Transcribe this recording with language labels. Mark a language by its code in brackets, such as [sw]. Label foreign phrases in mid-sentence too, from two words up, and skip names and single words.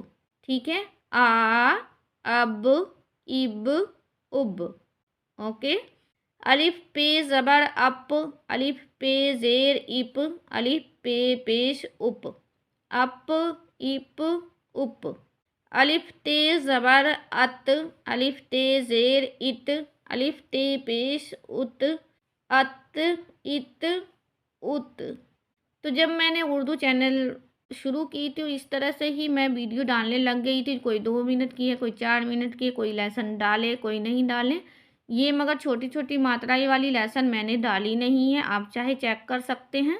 [hi] ठीक है, आ अब इब उब। ओके, अलिफ पे ज़बर अप, अलिफ पे ज़ेर इप, अलिफ पे पेश उप, अप इप उप, अलिफ ते ज़बर अत, अलिफ ते ज़ेर इत, अलिफ ते पेश उत, अत इत उत। तो जब मैंने उर्दू चैनल शुरू की थी इस तरह से ही मैं वीडियो डालने लग गई थी। कोई 2 मिनट की है, कोई 4 मिनट की है, कोई लेसन डाले कोई नहीं डाले। ये मगर छोटी छोटी मात्राएं वाली लेसन मैंने डाली नहीं है, आप चाहे चेक कर सकते हैं।